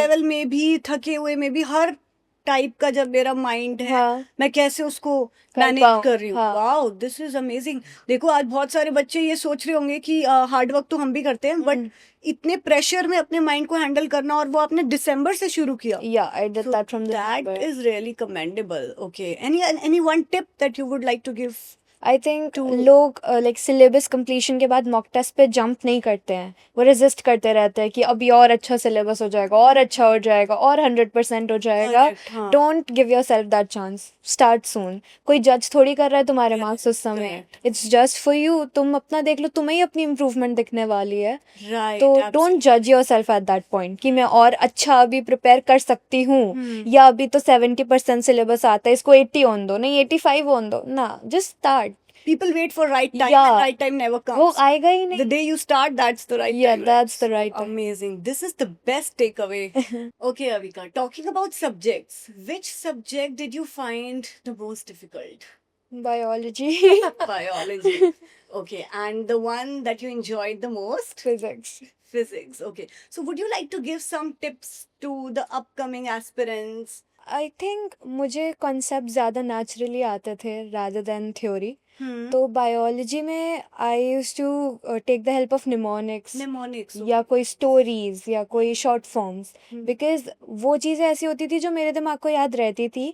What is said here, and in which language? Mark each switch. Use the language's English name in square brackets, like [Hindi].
[Hindi] level में भी, थके हुए में भी, हर टाइप का जब मेरा माइंड है, हाँ, मैं कैसे उसको कर मैनेज पाऊँ, कर रही हूँ। हाँ। [English] Wow, this is amazing. [Hindi] देखो आज बहुत सारे बच्चे ये सोच रहे होंगे कि हार्ड वर्क तो हम भी करते हैं, बट इतने प्रेशर में अपने माइंड को हैंडल करना, और वो आपने दिसंबर से शुरू किया। [English] या I did that from That [Hindi] December. [English] is really commendable. Okay. Any one tip that you would like to give? I think to- [Hindi] लोग लाइक सिलेबस कंप्लीशन के बाद मॉक टेस्ट पे जंप नहीं करते हैं, वो रेजिस्ट करते रहते हैं कि अभी और अच्छा सिलेबस हो जाएगा और अच्छा हो जाएगा और 100% हो जाएगा। [English] Correct, हाँ। Don't give your self that chance, start soon. [Hindi] कोई जज थोड़ी कर रहा है तुम्हारे मार्क्स उस समय, [English] correct. It's just for you. [Hindi] तुम अपना देख लो, तुम्हें ही अपनी इम्प्रूवमेंट दिखने वाली है, [English] Right. [Hindi] तो [English] absolutely. Don't जज your self at that point [Hindi] कि मैं और अच्छा अभी प्रिपेयर कर सकती हूँ, या अभी तो 70% सिलेबस आता है, इसको 80 ऑन दो, नहीं 85 ऑन दो ना, just start. [English] People wait for right time, Yeah. and right time never comes. [Hindi] वो आएगा ही [English] The [Hindi] नहीं। [English] day you start, that's the right Yeah, time. right? that's the right time. Amazing. This is the best takeaway. Okay, Avika, talking about subjects, which subject did you find the most difficult? Biology. Biology. Okay, and the one that you enjoyed the most? Physics. Physics. Okay. So would you like to give some tips to the upcoming aspirants? I think [Hindi] मुझे concept ज़्यादा naturally आते थे [English] rather than [Hindi] theory. Hmm. [English] तो बायोलॉजी में I used to take the help of mnemonics Mnemonics. [Hindi] या कोई stories या कोई शॉर्ट फॉर्म्स, Hmm. बिकॉज वो चीज़ें ऐसी होती थी जो मेरे दिमाग को याद रहती थी.